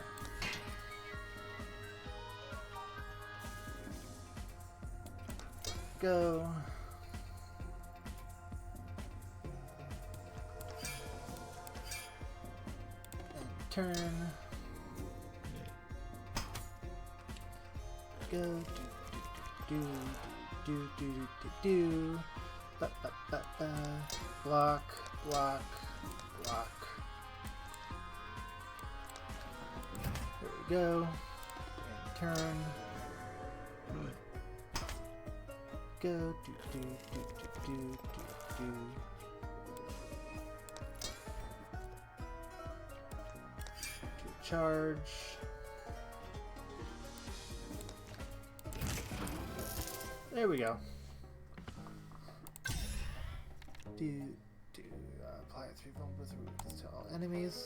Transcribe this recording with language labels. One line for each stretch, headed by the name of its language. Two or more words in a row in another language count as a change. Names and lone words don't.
English: Go. And turn. Go. Do do do do do do. Ba, ba, ba, ba. Block, block, block. There we go. And turn. Go. Do do do do do do do. To charge. There we go. Apply 3 vulnerable wounds to all enemies.